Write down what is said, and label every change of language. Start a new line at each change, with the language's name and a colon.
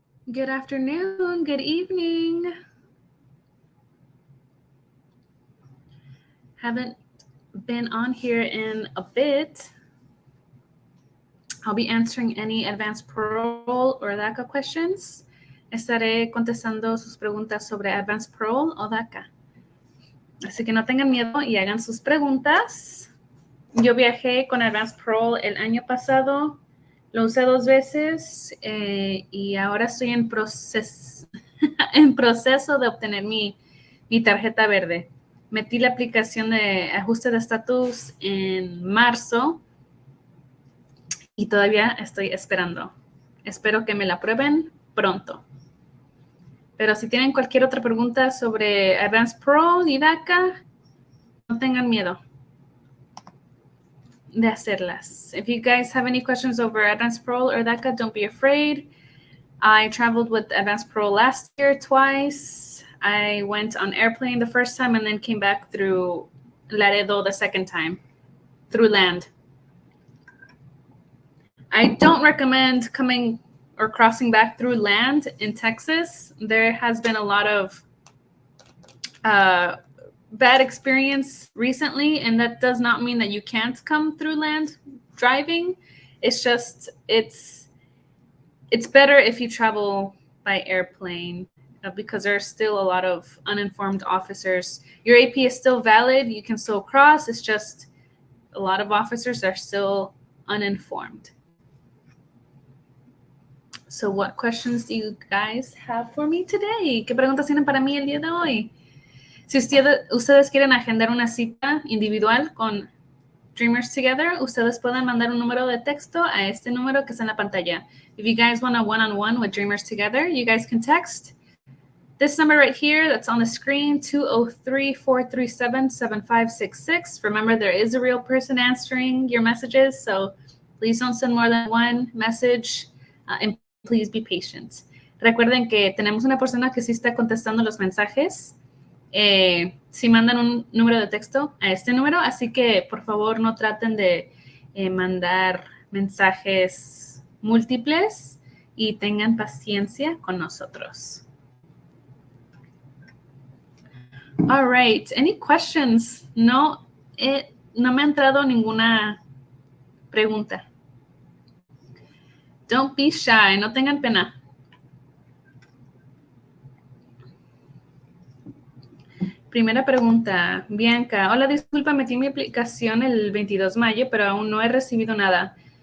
English: Good afternoon, good evening. Haven't been on here in a bit. I'll be answering any advanced parole or DACA questions.
Spanish: Estaré contestando sus preguntas sobre advanced parole o DACA. Así que no tengan miedo y hagan sus preguntas. Yo viajé con advanced parole el año pasado. Lo usé 2 veces y ahora estoy en proceso de obtener mi tarjeta verde. Metí la aplicación de ajuste de estatus en marzo y todavía estoy esperando. Espero que me la aprueben pronto. Pero si tienen cualquier otra pregunta sobre Advanced Parole y DACA, no tengan miedo de hacerlas.
English: If you guys have any questions over Advanced Parole or DACA, don't be afraid. I traveled with Advanced Parole last year twice. I went on airplane the first time and then came back through Laredo the second time, through land. I don't recommend coming or crossing back through land in Texas. There has been a lot of bad experience recently, and that does not mean that you can't come through land driving. It's just, it's better if you travel by airplane because there are still a lot of uninformed officers. Your AP is still valid. You can still cross. It's just a lot of officers are still uninformed. So what questions do you guys have for me today?
Spanish: ¿Qué preguntas tienen para mí el día de hoy? Si ustedes quieren agendar una cita individual con Dreamers Together, ustedes pueden mandar un número de texto a este número que está en la pantalla.
English: If you guys want a one-on-one with Dreamers Together, you guys can text this number right here that's on the screen, 203-437-7566. Remember, there is a real person answering your messages, so please don't send more than one message, and please be patient.
Spanish: Recuerden que tenemos una persona que sí está contestando los mensajes. Si mandan un número de texto a este número, así que por favor no traten de mandar mensajes múltiples y tengan paciencia con nosotros.
English: All right, any questions?
Spanish: No me ha entrado ninguna pregunta.
English: Don't be shy,
Spanish: no tengan pena. Primera pregunta, Bianca. Hola, disculpa, metí mi aplicación el 22 de mayo, pero aún no he recibido nada.